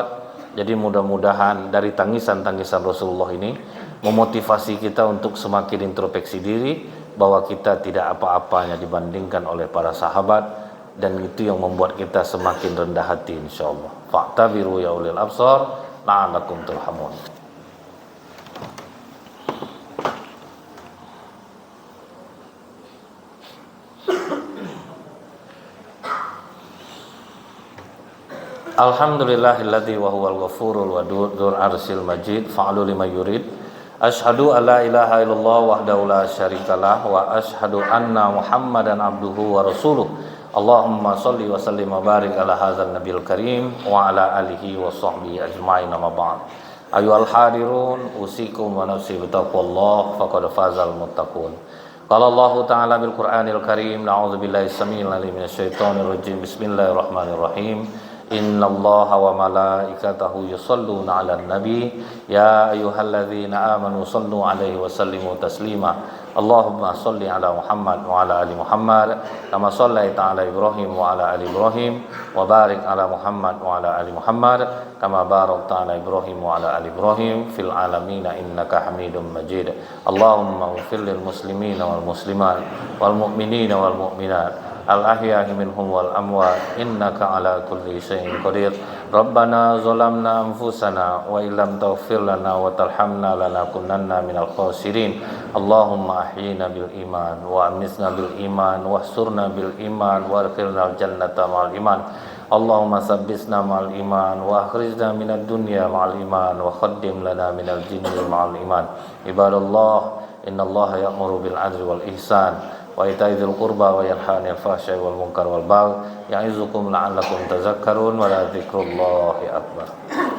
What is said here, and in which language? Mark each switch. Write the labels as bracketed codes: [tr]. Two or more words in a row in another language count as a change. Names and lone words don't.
[id] Jadi mudah-mudahan dari tangisan-tangisan Rasulullah ini memotivasi kita untuk semakin introspeksi diri, bahwa kita tidak apa-apanya dibandingkan oleh para sahabat, dan itu yang membuat kita semakin rendah hati insyaallah. [ar] فاعتبروا يا أولي الأبصار لعلكم ترحمون. الحمد لله الذي وهو الغفور الودود ذو العرش المجيد فعال لما يريد. أشهد أن لا إله إلا الله وحده لا شريك له وأشهد أن محمدا عبده ورسوله. اللهم صل وسلم وبارك على هذا النبي الكريم وعلى آله وصحبه أجمعين, أما بعد. أيها الحاضرون أوصيكم ونفسي بتقوى الله فقد فاز المتقون. قال الله تعالى بالقرآن الكريم نعوذ بالله السميع العليم من الشيطان الرجيم. بسم الله الرحمن الرحيم. إن الله وملائكته يصلون على النبي يا أيها الذين آمنوا صلوا عليه وسلموا تسليما. اللهم صل على محمد وعلى آل محمد كما صليت على إبراهيم وعلى آل إبراهيم وبارك على محمد وعلى آل محمد كما باركت على إبراهيم وعلى آل إبراهيم في العالمين إنك حميد مجيد. اللهم اغفر للمسلمين والمسلمات والمؤمنين والمؤمنات الأحياء منهم والأموات إنك على كل شيء قدير. ربنا ظلمنا أنفسنا وإن لم تغفر لنا وترحمنا لنكونن من الخاسرين. اللهم أحينا بالإيمان وأمتنا بالإيمان واحشرنا بالإيمان وأدخلنا الجنة مع الإيمان. اللهم ثبتنا مع الإيمان وأخرجنا من الدنيا مع الإيمان وخدم لنا من الجن مع الإيمان. عباد الله إن الله يأمر بالعدل والإحسان وإيتاء ذي القربى وينهى عن الفحشاء والمنكر والبغي يعظكم لعلكم تذكرون ولذكر الله أكبر.